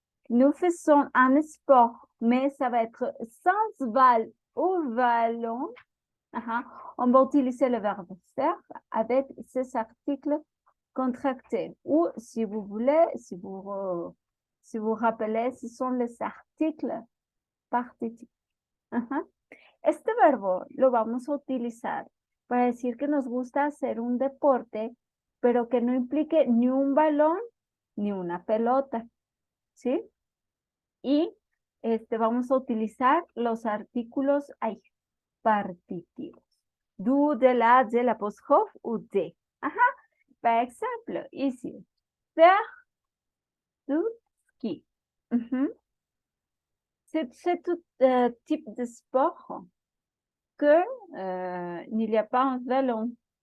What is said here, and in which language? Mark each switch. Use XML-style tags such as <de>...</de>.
<fr>Nous faisons un sport, mais ça va être sans balle ou ballon. On va utiliser le verbe faire avec ces articles contractés. Ou si vous voulez, si vous rappelez, ce sont les articles partitivos.</fr> <es>Este verbo lo vamos a utilizar para decir que nos gusta hacer un deporte, pero que no implique ni un balón ni una pelota. ¿Sí? Y vamos a utilizar los artículos ahí, partitivos.</es> <fr>Du, de l'apostrophe ou de. Par exemple, ici, faire du ski. C'est tout type de sport que il n'y a pas un ballon.</fr>